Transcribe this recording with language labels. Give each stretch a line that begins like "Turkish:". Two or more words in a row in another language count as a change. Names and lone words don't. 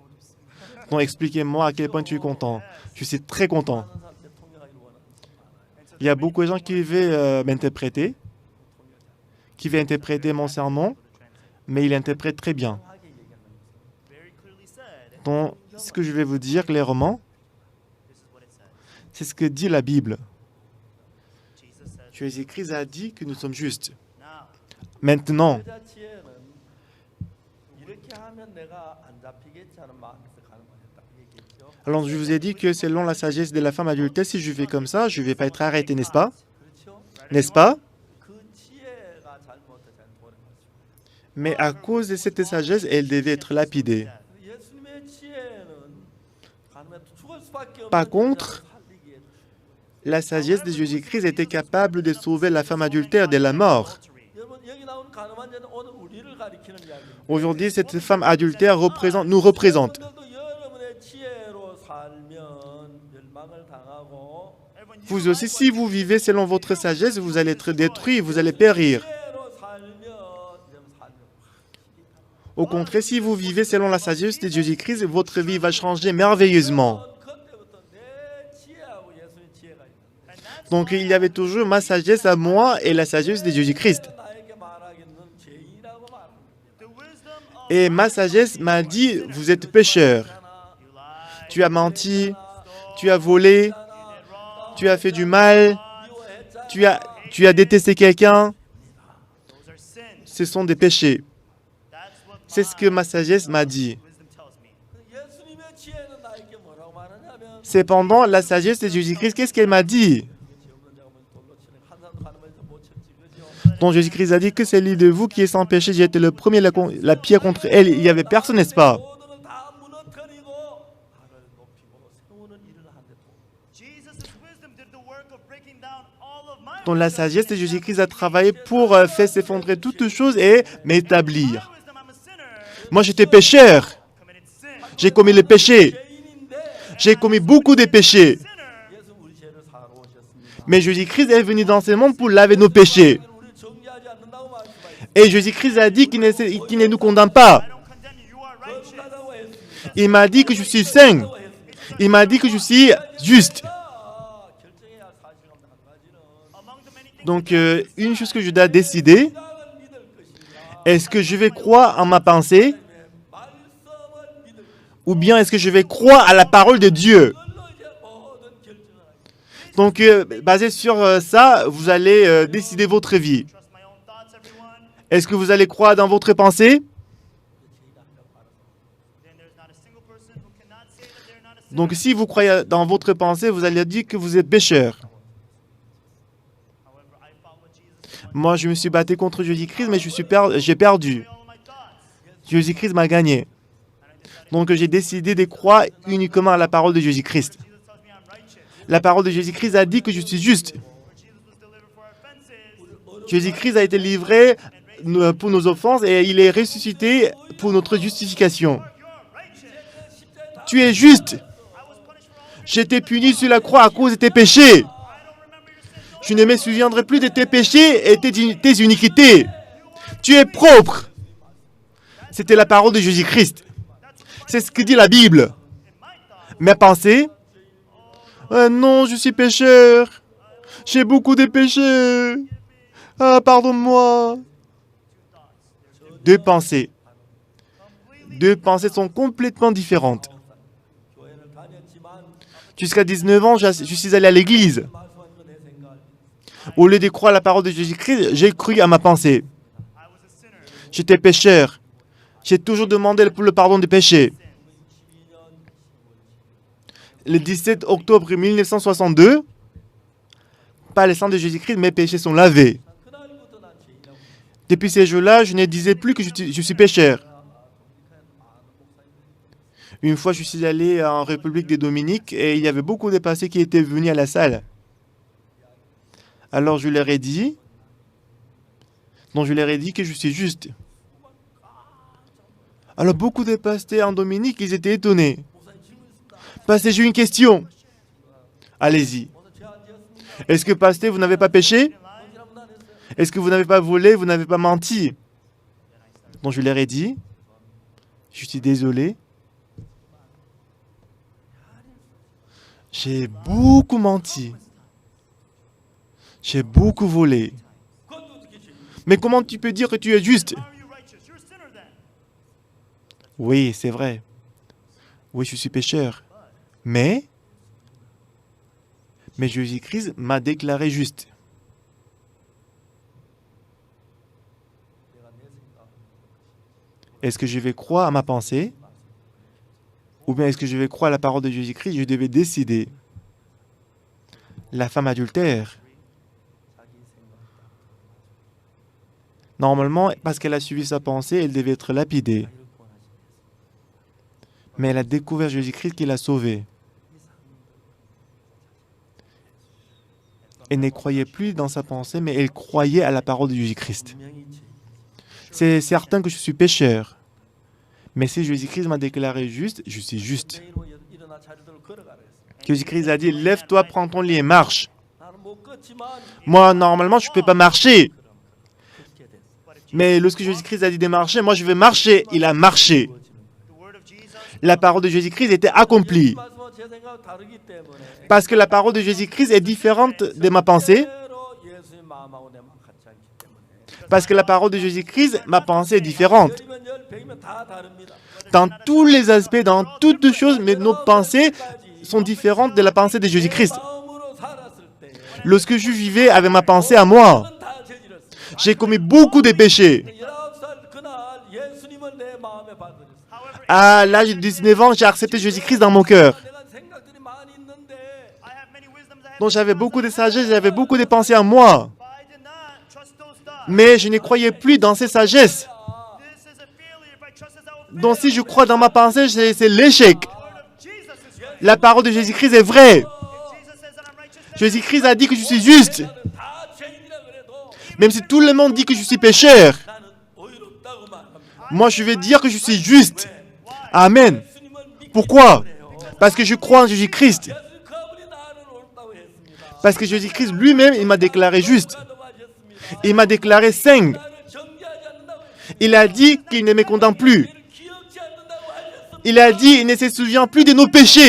French: Donc expliquez-moi à quel point tu es content. Je suis très content. Il y a beaucoup de gens qui veulent m'interpréter, qui veulent interpréter mon sermon, mais il interprète très bien.
Korean: 하게 얘기한다는 거죠.
English: very clearly said,
French: Donc, ce que je vais vous dire clairement,
English: this is what it said.
French: c'est ce que dit la Bible.
English: Jesus said,
French: Jésus-Christ a dit que nous sommes justes.
English: now,
French: Maintenant,
Korean: 여자치에는 이렇게 하면 내가 안 잡히겠지 하는 마음에서 가는 거예요. 딱 얘기했죠.
French: alors je vous ai dit que selon la sagesse de la femme adultère, si je fais comme ça, je ne vais pas être arrêté, n'est-ce pas?
Korean: 그렇죠?
French: N'est-ce pas?
Korean: 그 지혜가 잘못해서 돌아가죠.
French: Mais à cause de cette sagesse, elle devait être lapidée.
Korean: 예수님의 지혜는 가능하면 죽을 수밖에
French: Par
Korean: 없는
French: contre,
Korean: 여자를 살리기에
French: La sagesse de Jésus-Christ était capable de sauver la femme adultère de la mort.
Korean: 여러분 여기 나온 가늠한 자는 오늘 우리를 가리키는 이야기입니다.
French: Aujourd'hui, cette femme adultère nous représente.
Korean: 여러분들도 여러분의 지혜로 살면 멸망을 당하고
French: Vous aussi, si vous vivez selon votre sagesse, vous allez être détruits, vous allez périr.
Korean: 지혜로 살면 여러분 삶이
French: Au contraire, si vous vivez selon la sagesse de Jésus-Christ, votre vie va changer merveilleusement.
Korean: 그때부터 내 지혜하고 예수의 지혜가 있는
French: Donc, il y avait toujours ma sagesse à moi et la sagesse de Jésus-Christ.
Korean: 나에게 말하기는 죄인이라고 말합니다.
English: the wisdom of
French: Et ma sagesse m'a dit, vous êtes pécheur.
English: you lie,
French: Tu as menti, tu as volé, tu as fait du mal, tu as détesté quelqu'un.
English: those are sins.
French: Ce sont des péchés.
English: That's what
French: C'est ce que ma sagesse m'a dit.
English: wisdom tells me.
Korean: 예수님의 지혜는 나에게 뭐라고 말하냐면
French: Cependant, la sagesse de Jésus-Christ, qu'est-ce qu'elle m'a dit?
Korean: 죄 없는 자가 먼저 돌로 치는 한 사람도 가늠해서 못 쳤지 그죠?
French: Donc Jésus-Christ a dit que celui de vous qui est sans péché, j'ai été le premier, la pierre contre elle. Il n'y avait personne, n'est-ce pas?
Korean: 모든 걸 다 무너뜨리고 나를 높이고 세우는 일을 한데
English: Jesus' wisdom did the work of breaking down all of my
French: Donc la sagesse de Jésus-Christ a travaillé pour faire s'effondrer toutes choses et m'établir.
English: wisdom. I'm a sinner,
French: Moi, j'étais pécheur.
English: committed sin.
French: J'ai commis le péché.
Korean: 죄인인데
French: J'ai commis beaucoup de péchés.
English: Sinner,
Korean: 예수 우리 죄를 사러 오셨습니다.
French: Mais Jésus-Christ est venu dans ce monde pour laver nos péchés.
Korean: 우리 정죄하지 않는다고 말씀하셨습니다.
French: Et Jésus-Christ a dit qu'il ne nous condamne pas.
English: I don't condemn you. You are righteous.
Korean: 거듭나다고 했습니다.
French: Il m'a dit que je suis saint. Il m'a dit que je suis juste.
Korean: 결정해야 할 사실은 한 가지는
English: Among the many things
French: Donc, une chose que je dois décider,
Korean: 생각을 믿을 것인가
French: est-ce que je vais croire en ma pensée
Korean: 말씀을 믿을 것인가
French: ou bien est-ce que je vais croire à la parole de Dieu?
Korean: 그걸로 이제 모든 결정을 하게
French: Donc, basé sur ça, vous allez décider votre vie.
English: trust my own thoughts, everyone.
French: Est-ce que vous allez croire dans votre pensée?
English: Then there's not a single person who cannot say that they're not a sinner.
French: Donc, si vous croyez dans votre pensée, vous allez dire que vous êtes pécheur.
English: However, I follow what Jesus wants.
French: Moi, je me suis battu contre Jésus-Christ, mais j'ai perdu.
English: All of my thoughts.
French: Jésus-Christ m'a gagné. Donc, j'ai décidé de croire uniquement à la parole de Jésus-Christ.
English: Jesus tells me I'm righteous.
French: La parole de Jésus-Christ a dit que je suis juste.
English: Where Jesus was delivered for our offenses.
French: Jésus-Christ a été livré pour nos offenses et il est ressuscité pour notre justification.
English: You're righteous.
French: Tu es juste.
English: I was punished for all.
French: J'étais puni sur la croix à cause de tes péchés.
English: I don't remember your sins.
French: Je ne me souviendrai plus de tes péchés et tes iniquités. Tu es propre. C'était la parole de Jésus-Christ. C'est ce que dit la Bible. Mes pensées? Non, je suis pécheur. J'ai beaucoup de péchés. Ah, pardonne-moi. Deux pensées. Deux pensées sont complètement différentes.
Korean: 교회를 다녔지만
French: Jusqu'à 19 ans, je suis allé à l'église.
Korean: 말씀하신 내 생각
French: Au lieu de croire à la parole de Jésus-Christ, j'ai cru à ma pensée.
English: I was a sinner.
French: J'étais pécheur. J'ai toujours demandé le pardon des péchés. Le 17 octobre 1962, par le sang de Jésus-Christ, mes péchés sont lavés. 그날부터 난 죄인이라고 Depuis ces jours-là, je ne disais plus que je suis pécheur. Une fois, je suis allé en République des Dominiques et il y avait beaucoup de passés qui étaient venus à la salle. Alors je leur ai dit, que je suis juste. Alors beaucoup de pasteurs en Dominique, ils étaient étonnés. Pasteur, j'ai une question. Allez-y.
Korean: 오늘 죄안 지었습니다.
French: Est-ce que pasteur, vous n'avez pas péché?
Korean: 언제라도 안 했어요.
French: Est-ce que vous n'avez pas volé, vous n'avez pas menti? Donc je leur ai dit, je suis désolé. J'ai beaucoup menti. J'ai beaucoup volé.
Korean: 그것도 어떻게 죄인이지?
French: Mais comment tu peux dire que tu es juste?
English: How are you righteous? You're a sinner then.
French: Oui, c'est vrai. Oui, je suis pécheur. Mais Jésus-Christ m'a déclaré juste.
Korean: 내가 내 생각,
French: Est-ce que je vais croire à ma pensée? Ou bien est-ce que je vais croire à la parole de Jésus-Christ? Je devais décider. La femme adultère,
Korean: 자기 생각.
French: normalement, parce qu'elle a suivi sa pensée, elle devait être lapidée.
Korean: 자기를 구원하신 예수.
French: Mais elle a découvert Jésus-Christ qui l'a sauvée. Elle ne croyait plus dans sa pensée, mais elle croyait à la parole de Jésus-Christ.
Korean: 분명히 죄인이지.
French: C'est certain que je suis pécheur. Mais si Jésus-Christ m'a déclaré juste, je suis juste.
Korean: 매일로 일어나 자리들을 걸어가라 했어.
French: Jésus-Christ a dit, lève-toi, prends ton lit et marche.
Korean: 나는 못 걷지만
French: Moi, normalement, je ne peux pas marcher.
Korean: 그럼 그렇게 됐어.
French: Mais lorsque Jésus-Christ a dit de marcher, moi, je vais marcher. Il a marché.
English: The word of Jesus
French: La parole de Jésus-Christ était accomplie.
Korean: 말씀은 제 생각 다르기 때문에
French: Parce que la parole de Jésus-Christ est différente de ma pensée.
Korean: 절대로 예수의 마음하고 내 마음 같지 않기 때문에.
French: Parce que la parole de Jésus-Christ, ma pensée est différente.
Korean: 열이면 열, 백이면 다 다릅니다.
French: Dans tous les aspects, dans toutes les choses, mais nos pensées sont différentes de la pensée de Jésus-Christ.
Korean: 마음으로 살았을 때
French: Lorsque je vivais avec ma pensée à moi,
Korean: 저는 다 저질렀어요.
French: j'ai commis beaucoup de péchés.
Korean: 19살 그날 예수님을 내 마음에 받으셨어요.
French: À l'âge de 19 ans, j'ai accepté Jésus-Christ dans mon cœur.
Korean: 내가 생각들이 많이 있는데
English: I have many wisdoms, I have
French: Donc j'avais beaucoup de sagesse, j'avais beaucoup de pensées à moi.
English: but I did not trust those thoughts.
French: Mais je ne croyais plus dans ces sagesses.
English: This is a failure. If I trust this, I will
French: Donc
English: fail.
French: si je crois dans ma pensée, c'est l'échec.
English: The word of Jesus is right.
French: La parole de Jésus-Christ est vraie.
English: If Jesus says that I'm righteous, then
French: Jésus-Christ a dit que je suis juste.
Korean: 다 죄인이라 그래도
French: Même si tout le monde dit que je suis pécheur,
Korean: 나는 의롭다고 말합니다.
French: moi je vais dire que je suis juste. Amen.
Korean: 예수님을 믿기
French: Pourquoi?
Korean: 때문에요.
French: Parce que je crois en Jésus-Christ.
Korean: 예수 그분이 나를 옳다고 했습니다.
French: Parce que Jésus-Christ lui-même, il m'a déclaré juste.
Korean: 하다고 하셨습니다.
French: Il m'a déclaré saint.
Korean: 나를 정죄하지 않는다고 했습니다.
French: Il a dit qu'il ne me condamne plus.
Korean: 죄를 기억지 않는다고 하셨습니다.
French: Il a dit qu'il ne se souvient plus de nos péchés.